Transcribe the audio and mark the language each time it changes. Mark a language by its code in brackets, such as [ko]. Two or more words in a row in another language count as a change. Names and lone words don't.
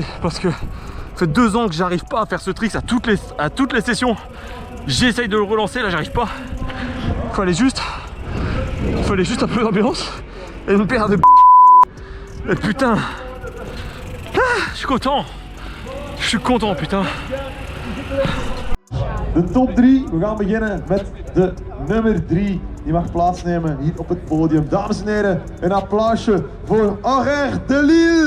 [fr] Parce que ça fait 2 ans que j'arrive pas à faire ce trick à toutes les sessions. J'essaye de le relancer, là j'arrive pas. Fallait juste un peu d'ambiance et une paire de et putain. Je suis content. Je suis content, putain. [nl] De top 3, we gaan beginnen met de nummer 3. Die mag plaatsnemen hier op het podium. Dames en heren, een applausje voor Horaire de Lille.